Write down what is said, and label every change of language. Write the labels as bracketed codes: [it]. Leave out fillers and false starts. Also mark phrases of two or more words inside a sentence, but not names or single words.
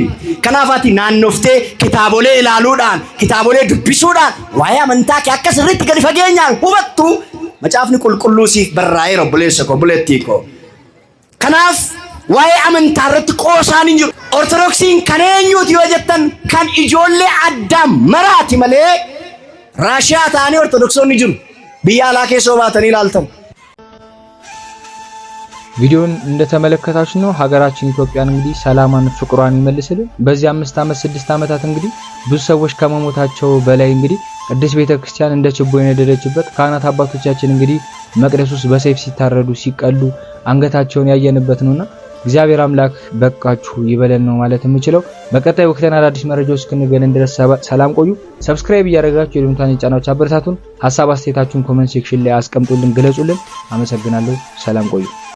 [om] Kanaaf ati naannoftee kitaabolee ilaaluudhaan kitaabolee dubbisuudhaan waa'ee amantaa kee akka sirriitti gadi fageenyaan hubattu macaafni qulqulluu siif barraa'ee obboleessa koo obboleettii koo. Kanaaf waa'ee amantaa irratti qoosaan hin jiru. Ortodoksiin kan eenyuuti yoo jettan kan ijoollee Addaam maraati malee Raashiyaa ta'anii ortodoksonni jiru. Biyya alaa keessoo baatanii ilaaltan. [am] ቪዲዮን እንደተመለከታችሁ ነው ሀገራችን ኢትዮጵያን እንግዲህ ሰላማን ፍቅሯን ይመልስልን። በዚህ 5 ዓመት 6 ዓመታት እንግዲህ ብዙ ሰዎች ከመሞታቸው በላይ እንግዲህ ቅድስት ቤተክርስቲያን እንደ ችቦ የነደደችበት ካህናት አባቶቻችን እንግዲህ መቅደስ ውስጥ በሰይፍ ሲታረዱ ሲቀሉ አንገታቸውን ያየንበት ነውና እግዚአብሔር አምላክ በቃችሁ ይበለን ነው ማለት የምችለው። በቀጣይ ወቅተና አዳዲስ መረጃዎች እስክንገናኝ ድረስ ሰላም ቆዩ። ሰብስክራይብ እያደረጋችሁ የሉምታን ቻናል አበረታቱን። ሐሳብ አስተያየታችሁን ኮሜንት ሴክሽን ላይ አስቀምጡልን፣ ግለጹልን። አመሰግናለሁ። ሰላም ቆዩ።